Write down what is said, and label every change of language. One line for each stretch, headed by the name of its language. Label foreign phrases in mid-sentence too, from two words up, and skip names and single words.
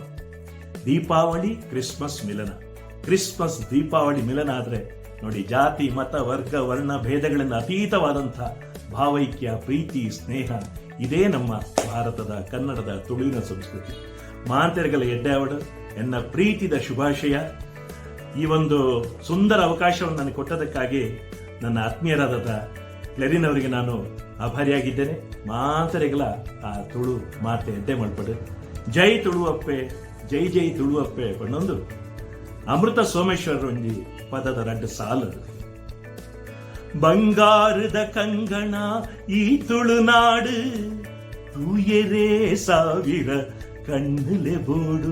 Kannada: ದೀಪಾವಳಿ ಕ್ರಿಸ್ಮಸ್ ಮಿಲನ, ಕ್ರಿಸ್ಮಸ್ ದೀಪಾವಳಿ ಮಿಲನ ಆದರೆ ನೋಡಿ, ಜಾತಿ ಮತ ವರ್ಗ ವರ್ಣ ಭೇದಗಳಿಂದ ಅತೀತವಾದಂಥ ಭಾವೈಕ್ಯ ಪ್ರೀತಿ ಸ್ನೇಹ ಇದೇ ನಮ್ಮ ಭಾರತದ ಕನ್ನಡದ ತುಳುವಿನ ಸಂಸ್ಕೃತಿ.
Tulu: ಮಾತೆರೆಗಳ ಎಡ್ಡೆಯವಡು ಎನ್ನ ಪ್ರೀತಿದ ಶುಭಾಶಯ.
Kannada: ಈ ಒಂದು ಸುಂದರ ಅವಕಾಶವನ್ನು ನನಗೆ ಕೊಟ್ಟದಕ್ಕಾಗಿ ನನ್ನ ಆತ್ಮೀಯರಾದ ಕ್ಲೆರಿನ್ ಅವರಿಗೆ ನಾನು ಆಭಾರಿಯಾಗಿದ್ದೇನೆ.
Tulu: ಮಾತೆರೆಗಳ ಆ ತುಳು ಮಾತೆ ಎಡ್ಡೆ ಮಾಡ್ಪಡು. ಜೈ ತುಳುವಪ್ಪೆ ಜೈ ಜೈ ತುಳುವಪ್ಪೆ ಪಣ್ಣೊಂದು ಅಮೃತ ಸೋಮೇಶ್ವರ ಒಂಜಿ ಪದದ
Kannada: ಎರಡು ಸಾಲು.
Tulu: ಬಂಗಾರದ ಕಂಗಣ ಈ ತುಳುನಾಡು ತೂಯರೇ ಸಾವಿರ ಕಣ್ಣಲೆ ಬೋಡು.